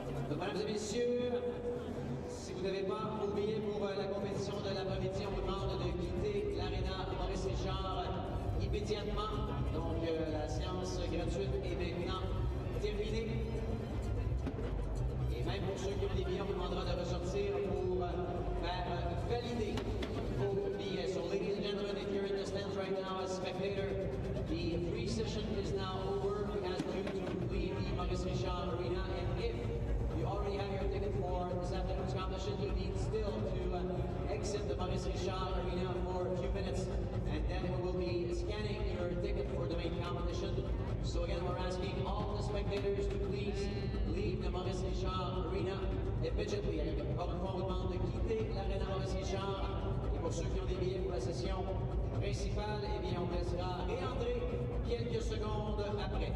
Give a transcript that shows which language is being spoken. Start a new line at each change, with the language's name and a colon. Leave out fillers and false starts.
French: Mesdames et messieurs, si vous n'avez pas vos billets pour la compétition de l'après-midi, on vous demande de quitter l'aréna Maurice Richard immédiatement. Donc la séance gratuite est maintenant terminée. Et même pour ceux qui ont des billets, on vous demandera de ressortir pour faire valider vos billets.
English: So ladies and gentlemen, if you're in the stands right now as a spectator, the free session is now over. We ask you to leave the Maurice Richard Arena, and if you already have your ticket for this afternoon's competition, you need still to exit the Maurice Richard Arena for a few minutes, and then we will be scanning your ticket for the main competition. So again, we're asking all the spectators to please leave the Maurice Richard Arena immediately.
French: Encore une fois, on vous demande de quitter l'aréna Maurice Richard. Et pour ceux qui ont des billets pour la session principale, eh bien, on vous laissera réentrer quelques secondes après.